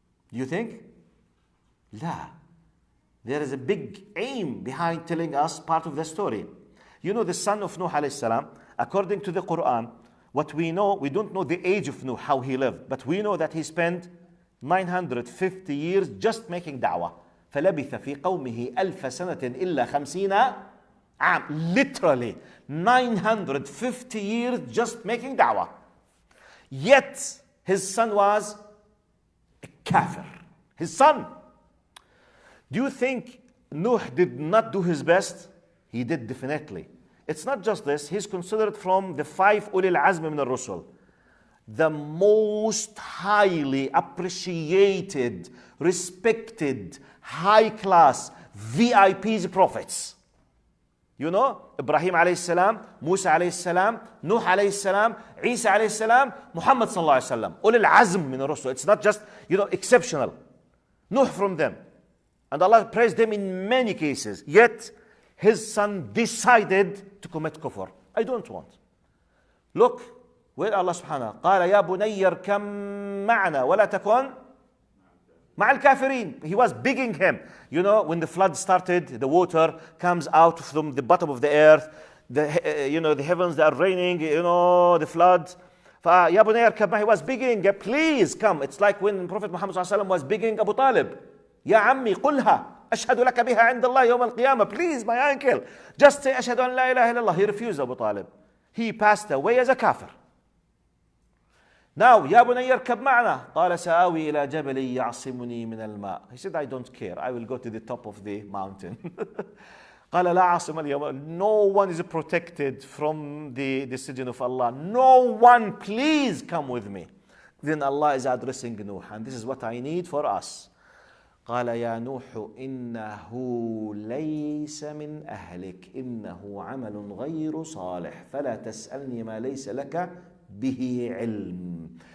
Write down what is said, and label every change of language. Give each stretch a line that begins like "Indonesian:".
English: Do you think? La. There is a big aim behind telling us part of the story. You know, the son of Nuh alayhi salam, according to the Quran, what we know, we don't know the age of Nuh, how he lived, but we know that he spent 950 years just making da'wah.
Arabic: فَلَبِثَ فِي قَوْمِهِ أَلْفَ سَنَةٍ إِلَّا خَمْسِينَ
English: literally 950 years just making da'wah. Yet his son was a kafir. His son. Do you think Nuh did not do his best? He did definitely. It's not just this. He's considered from the 5 ulil azm min al-rusul. the most highly appreciated, respected, high-class VIPs prophets. You know, Ibrahim alayhi salam, Musa alayhi salam, Nuh alayhi salam, Isa alayhi salam, Muhammad sallallahu alayhi salam. Ulul azm min ar-rusul. It's not just, exceptional. Nuh from them. And Allah praised them in many cases. Yet, his son decided to commit kufr. I don't want. Look, where Allah subhanahu wa ta'ala,
Arabic: قال يا بني اركم معنا ولا تكن مع الكافرين.
English: He was begging him. You know, when the flood started, the water comes out from the bottom of the earth. The heavens, they are raining, the flood.
Arabic: فَيَا بُنَيَّ ارْكَبْ مَعِي.
English: He was begging, please come. It's like when Prophet Muhammad ﷺ was begging Abu Talib.
Arabic: يا عمي قلها أشهد لك بها عند الله يوم القيامة.
English: Please, my uncle, just say
Arabic: أشهد أن لا إله إلا الله.
English: He refused, Abu Talib. He passed away as a kafir. Now,
Arabic: يا بني اركب معنا. قال سآوي إلى جبل يعصمني من الماء.
English: He said, I don't care. I will go to the top of the mountain.
Arabic: قال لا عاصم اليوم.
English: No one is protected from the decision of Allah. No one, please come with me. Then Allah is addressing Nuh, and this is what I need for us.
Arabic: قال يا نوح إنه ليس من أهلك إنه عمل غير صالح فلا تسألني ما ليس لك به علم.